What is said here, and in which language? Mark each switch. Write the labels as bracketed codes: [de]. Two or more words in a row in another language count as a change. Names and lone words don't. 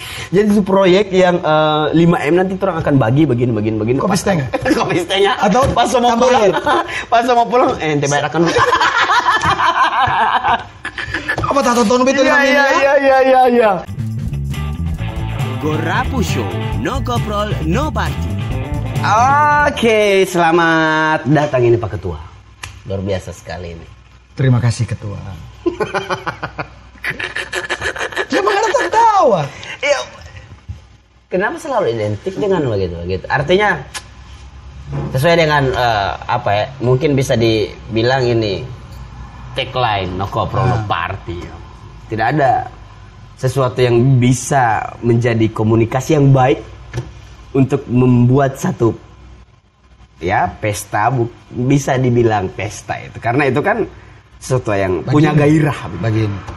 [id] Jadi itu proyek yang 5M nanti orang akan bagi begini. Kopi setengah. Kopi setengah. Atau pas mau tambah pulang. air. Pas mau pulang ente bayar akan. Apa tak tonton itu Iya. [en] Gorapu Show, no koprol, no party. [id] Oke, selamat datang ini Pak Ketua. Luar biasa sekali ini. Terima kasih Ketua. Jangan ada tertawa. Iya. Kenapa selalu identik dengan begitu? Artinya sesuai dengan mungkin bisa dibilang ini tagline [en] no koprol no party. [id] Tidak ada sesuatu yang bisa menjadi komunikasi yang baik untuk membuat satu pesta bisa dibilang pesta itu, karena itu kan sesuatu yang punya gairah begini.